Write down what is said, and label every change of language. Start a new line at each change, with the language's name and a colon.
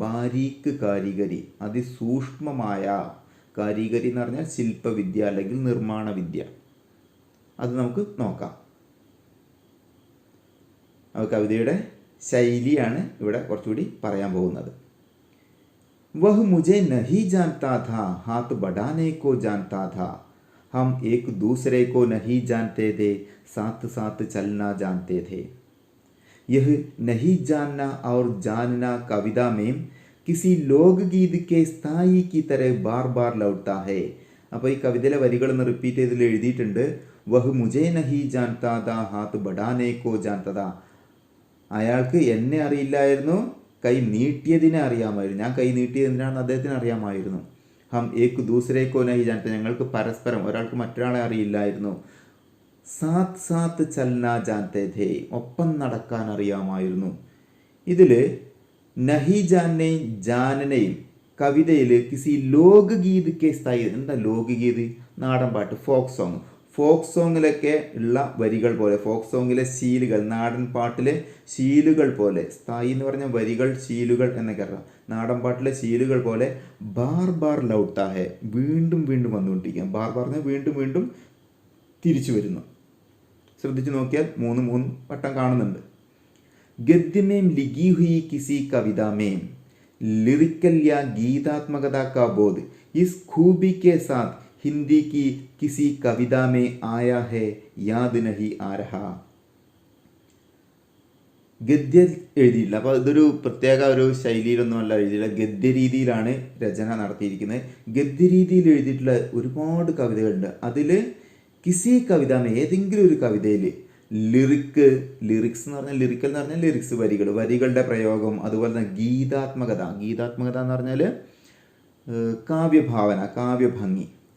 Malayalam: ബാരീക്ക് കാരിഗരി, അതിസൂക്ഷ്മമായ കാരിഗരി എന്ന് പറഞ്ഞാൽ ശില്പവിദ്യ അല്ലെങ്കിൽ നിർമ്മാണ വിദ്യ. അത് നമുക്ക് നോക്കാം. കവിതയുടെ ശൈലിയാണ് ഇവിടെ കുറച്ചുകൂടി പറയാൻ പോകുന്നത്.
Hindi: വഹ് മുझे नहीं जानता था हाथ बढ़ाने को जानता था हम एक दूसरे को नहीं जानते थे साथ साथ चलना जानते थे. यह नहीं जानना और जानना कविता में किसी लोकगीत के स्थाई की तरह बार बार लौटता है.
Malayalam: അപ്പോൾ ഈ കവിതയിലെ വരികളൊന്ന് റിപ്പീറ്റ് ചെയ്തിൽ എഴുതിയിട്ടുണ്ട്.
Hindi: വഹ് മുझे नहीं जानता था हाथ बढ़ाने को जानता था.
Malayalam: അയാൾക്ക് എന്നെ അറിയില്ലായിരുന്നു, കൈ നീട്ടിയതിനെ അറിയാമായിരുന്നു. ഞാൻ കൈ നീട്ടിയത് എന്തിനാണെന്ന് അദ്ദേഹത്തിന് അറിയാമായിരുന്നു.
Hindi: ഹം ഏക് ദൂസരേക്കോ നഹി ജാനത്തെ,
Malayalam: ഞങ്ങൾക്ക് പരസ്പരം ഒരാൾക്ക് മറ്റൊരാളെ അറിയില്ലായിരുന്നു.
Hindi: സാത്ത് സാത്ത് ചലനാ ജാനത്തെ ഥേ,
Malayalam: ഒപ്പം നടക്കാൻ അറിയാമായിരുന്നു. ഇതിൽ നഹി ജാനെയും ജാനനെയും കവിതയിൽ
Hindi: കിസി ലോകഗീത് കെ സ്ഥായി.
Malayalam: എന്താ ലോകഗീത്? നാടൻ പാട്ട്, ഫോക്ക് സോങ്. ഫോക്ക് സോങ്ങിലൊക്കെ ഉള്ള വരികൾ പോലെ, ഫോക്ക് സോങ്ങിലെ ശീലുകൾ, നാടൻ പാട്ടിലെ ശീലുകൾ പോലെ, സ്ഥായി എന്ന് പറഞ്ഞ വരികൾ, ശീലുകൾ എന്നൊക്കെ അറിയാം. നാടൻ പാട്ടിലെ ശീലുകൾ പോലെ
Hindi: ബാർ ബാർ ലൗട്ടാ ഹെ,
Malayalam: വീണ്ടും വീണ്ടും വന്നുകൊണ്ടിരിക്കുക. ബാർ പറഞ്ഞാൽ വീണ്ടും വീണ്ടും തിരിച്ചു വരുന്നു. ശ്രദ്ധിച്ചു നോക്കിയാൽ 3 വട്ടം കാണുന്നുണ്ട്.
Hindi: ഗദ്യമേം ലിഖി ഹുയി കിസി കവിതാമേം लिरिकल या गीतात्मकता का बोध इस खूबी के साथ हिंदी की किसी कविता में आया है याद नहीं आ रहा.
Malayalam: ഗദ്യ എഴുതിയില്ല. അപ്പോൾ ഇതൊരു പ്രത്യേക ഒരു ശൈലിയിലൊന്നുമല്ല എഴുതിയില്ല, ഗദ്യരീതിയിലാണ് രചന നടത്തിയിരിക്കുന്നത്. ഗദ്യരീതിയിൽ എഴുതിയിട്ടുള്ള ഒരുപാട് കവിതകളുണ്ട്. അതിൽ
Hindi: കിസി കവിതാമേ,
Malayalam: ഏതെങ്കിലും ഒരു കവിതയിൽ ലിറിക്സ് എന്ന് പറഞ്ഞാൽ, ലിറിക്കൽ എന്ന് പറഞ്ഞാൽ ലിറിക്സ്, വരികളുടെ പ്രയോഗം, അതുപോലെ തന്നെ ഗീതാത്മകത എന്ന് പറഞ്ഞാൽ കാവ്യഭാവന, കാവ്യഭംഗി,